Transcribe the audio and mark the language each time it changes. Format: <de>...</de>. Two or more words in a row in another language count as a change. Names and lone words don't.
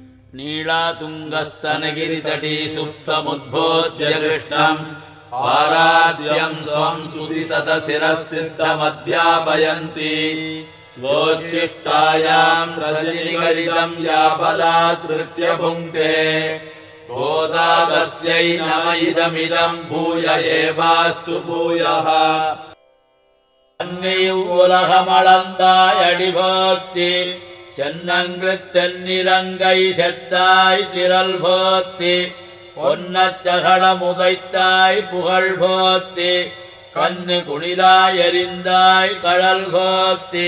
<sa>नीलातुङ्गस्तनगिरितटी सुप्तमुद्बोध्य कृष्णम् पाराद्यम् स्वम् स्तुतिशतशिरःसिद्धमध्यापयन्ति स्वोच्छिष्टायाम् सृजनिगलितम् या बलात्कृत्य भुङ्क्ते गोदा तस्यै नम इदमिदम् भूय एवास्तु भूयः</sa> <ta>உலகமளந்தாயடிபோத்தி சென்னங்குத்தென்னிலங்கை செத்தாய் திரள் போத்தி பொன்னச்சகடமுதைத்தாய் புகழ் போத்தி கண்ணு குளிராய் எரிந்தாய் கடல் போத்தி</ta>